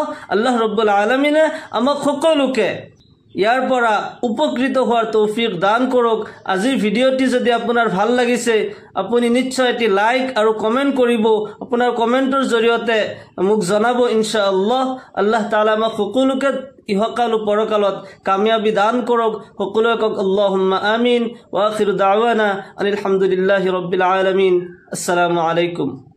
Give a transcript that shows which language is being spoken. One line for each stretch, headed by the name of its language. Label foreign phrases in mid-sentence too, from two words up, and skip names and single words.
Assamese: আল্লাহ ৰব্বুল আলামিনে আমাক সকলোকে ইয়াৰ পৰা উপকৃত হোৱাৰ তৌফিক দান কৰক। আজিৰ ভিডিঅ'টি যদি আপোনাৰ ভাল লাগিছে, আপুনি নিশ্চয় এটি লাইক আৰু কমেণ্ট কৰিব। আপোনাৰ কমেণ্টৰ জৰিয়তে মোক জনাব ইনশাআল্লাহ। আল্লাহ তাআলা আমাক সকলোকে ইহকাল ও পৰকালত কামিয়াবি দান কৰক। সকলোৱে কওক
Arabic: اللهم آمين. وآخر دعوانا أن الحمد لله رب العالمين. السلام عليكم.